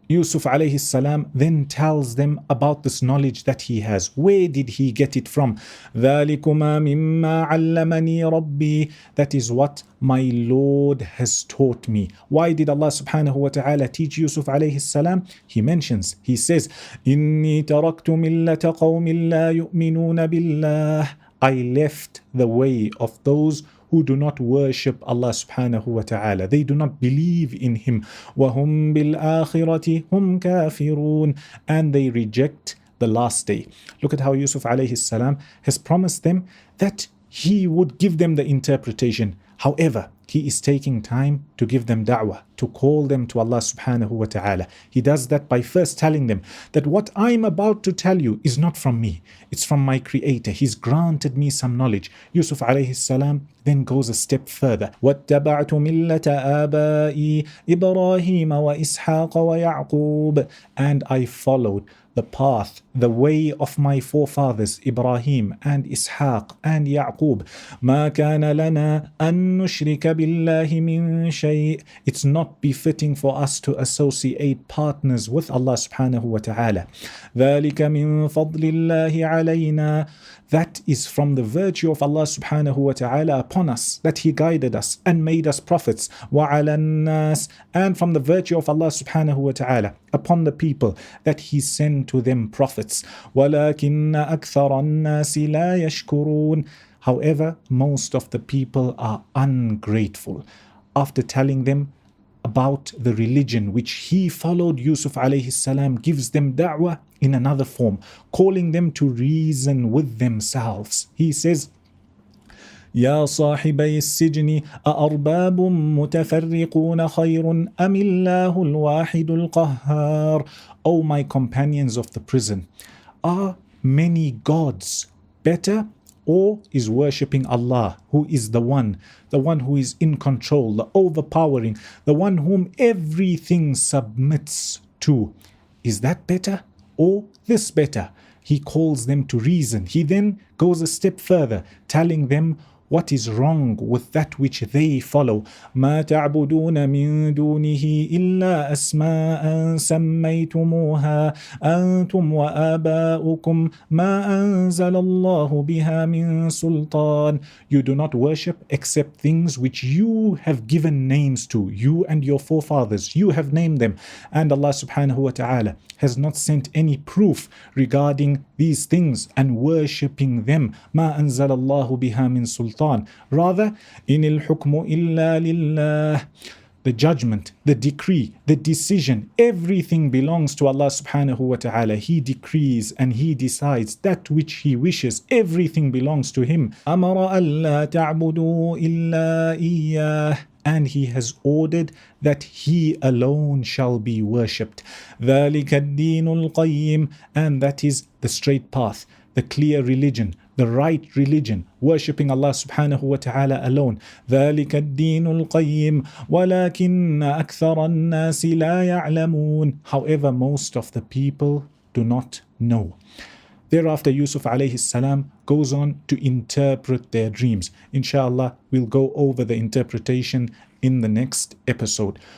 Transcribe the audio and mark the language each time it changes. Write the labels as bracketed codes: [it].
[en] Yusuf alayhi salam then tells them about this knowledge that he has. Where did he get it from? [ar] ذَلِكُمَا مِمَّا عَلَّمَنِي رَبِّي. [en] That is what my Lord has taught me. Why did Allah subhanahu wa ta'ala teach Yusuf alayhi salam? He mentions, he says, [ar] إِنِّي تَرَكْتُ مِلَّةَ قَوْمٍ لَا يُؤْمِنُونَ بِاللَّهِ. [en] I left the way of those who do not worship Allah subhanahu wa ta'ala. They do not believe in Him. [ar] وَهُمْ بِالْآخِرَةِ هُمْ كَافِرُونَ. [en] And they reject the last day. Look at how Yusuf alayhi salam has promised them that he would give them the interpretation. However, he is taking time to give them da'wah, to call them to Allah subhanahu wa ta'ala. He does that by first telling them that what I'm about to tell you is not from me, it's from my Creator. He's granted me some knowledge. Yusuf alayhi salam then goes a step further. [ar] وَاتَّبَعْتُ مِلَّةَ آبَائِي إِبْرَاهِيمَ وَإِسْحَاقَ وَيَعْقُوبَ. [en] And I followed the path, the way of my forefathers Ibrahim and Ishaq and Yaqub. [ar] ما كان لنا أن نشرك بالله من شيء. [en] It's not befitting for us to associate partners with Allah subhanahu wa ta'ala. [ar] ذلك من فضل الله علينا. [en] That is from the virtue of Allah subhanahu wa ta'ala upon us, that He guided us and made us prophets. [ar] وَعَلَى النَّاسِ. [en] And from the virtue of Allah subhanahu wa ta'ala upon the people, that He sent to them prophets. [ar] وَلَكِنَّ أَكْثَرَ النَّاسِ لَا يَشْكُرُونَ. [en] However, most of the people are ungrateful. After telling them about the religion which he followed, Yusuf alayhi salam gives them da'wah in another form, calling them to reason with themselves. He says, [ar] يا صاحبي السجن أأرباب متفرقون خير أم الله الواحد القهار. [en] O my companions of the prison, are many gods better, or is worshipping Allah, who is the one who is in control, the overpowering, the one whom everything submits to? Is that better, or this better? He calls them to reason. He then goes a step further, telling them what is wrong with that which they follow. [ar] ما تعبدون من دونه إلا أسماء سميتموها أنتم وآباؤكم ما أنزل الله بها من سلطان. [en] You do not worship except things which you have given names to, you and your forefathers, you have named them, and Allah subhanahu wa ta'ala has not sent any proof regarding these things and worshipping them. [ar] ما أنزل الله بها من سلطان. [en] Rather, in [ar] الحكم إلا لله. [en] The judgment, the decree, the decision, everything belongs to Allah subhanahu wa ta'ala. He decrees and He decides that which He wishes. Everything belongs to Him. [ar] أمر ألا تعبدوا إلا إياه. [en] And He has ordered that He alone shall be worshipped. [ar] ذلك الدين القيم. [en] And that is the straight path, the clear religion, the right religion, worshipping Allah subhanahu wa ta'ala alone. [ar] ذلك الدين القيم ولكن أكثر الناس لا يعلمون. [en] However, most of the people do not know. Thereafter, Yusuf alayhi salam goes on to interpret their dreams. Inshallah, we'll go over the interpretation in the next episode.